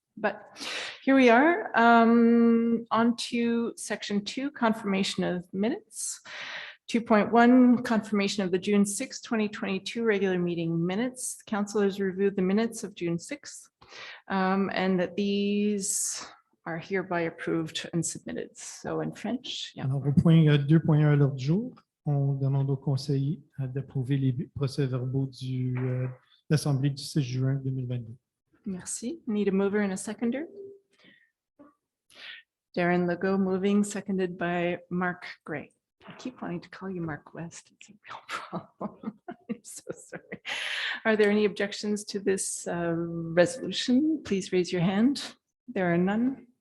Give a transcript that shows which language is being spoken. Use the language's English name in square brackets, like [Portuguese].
[English] But here we are, on to section 2, confirmation of minutes. 2.1, confirmation of the June 6, 2022 regular meeting minutes. Council has reviewed the minutes of June 6th, and that these are hereby approved and submitted. So in French, yeah. [French] Alors, au point 2.1 à l'ordre du jour, on demande au conseil d'approuver les procès-verbaux de l'Assemblée du 6 juin 2022. [English] Merci. Need a mover and a seconder. Darren Legault moving, seconded by Mark Gray. I keep wanting to call you Mark West. It's a real problem. I'm so sorry. Are there any objections to this resolution? Please raise your hand. There are none.